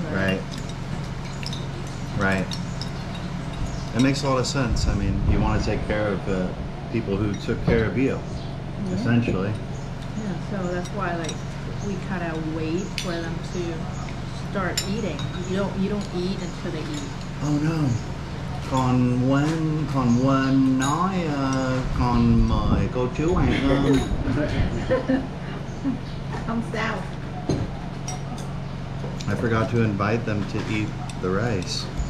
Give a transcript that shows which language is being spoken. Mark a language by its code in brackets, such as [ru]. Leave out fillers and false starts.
[en] Right. Right. It makes a lot of sense. I mean, you want to take care of people who took care of you, essentially. Yeah, so that's why like we kind of wait for them to start eating. You don't eat until they eat. Oh no. [vi] Còn quên nói còn mời cô chú ăn cơm. Không sao. [en] I forgot to invite them to eat the rice.